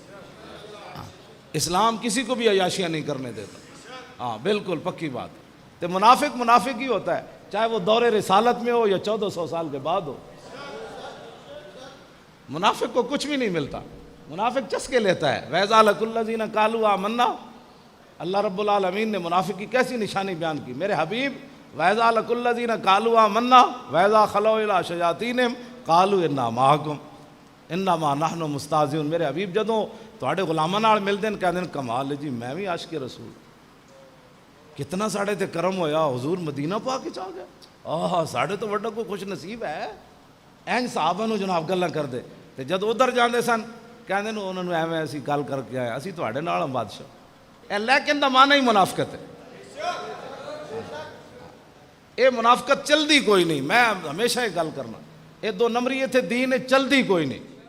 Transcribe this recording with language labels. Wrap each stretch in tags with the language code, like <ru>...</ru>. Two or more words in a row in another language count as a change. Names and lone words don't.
<ur>اسلام کسی کو بھی عیاشیاں نہیں کرنے دیتا۔ ہاں بالکل پکی بات ہے۔ تو منافق ہی ہوتا ہے، چاہے وہ دور رسالت میں ہو یا 1400 سال کے بعد ہو۔ منافق کو کچھ بھی نہیں ملتا، منافق چسکے لیتا ہے۔</ur> <ar>وَإِذَا لَقُوا الَّذِينَ قَالُوا آمَنَّا،</ar> <ur>اللہ رب العالمین نے منافق کی کیسی نشانی بیان کی۔ میرے حبیب</ur> <ar>وَإِذَا لَقُوا الَّذِينَ قَالُوا آمَنَّا وَإِذَا خَلَوْا إِلَىٰ شَيَاطِينِهِمْ قَالُوا إِنَّا مَعَكُمْ انما نحن مستہزئون۔</ar> <pa>میرے حبیب جدوں تواڈے غلاماں نال ملدے ہیں کہندے ہیں کمال ہے جی میں بھی عاشق رسول، کتنا ساڑے تے کرم ہویا، حضور مدینہ پاک وچ آ گیا، آہا ساڑے تو وڈا کوئی خوش نصیب ہے۔ این صحابہ نو جناب گلاں کردے تے جد ادھر جاندے سن کہندے نے انہاں نو ایویں اسی گل کر کے آئے اسی تواڈے نال ہم بادشاہ۔ اے لیکن دا معنی ہی منافقت ہے۔ اے منافقت چلدی کوئی نہیں، میں ہمیشہ یہ گل کرنا، اے 2 نمبری اتھے دین چلدی کوئی نہیں۔</pa>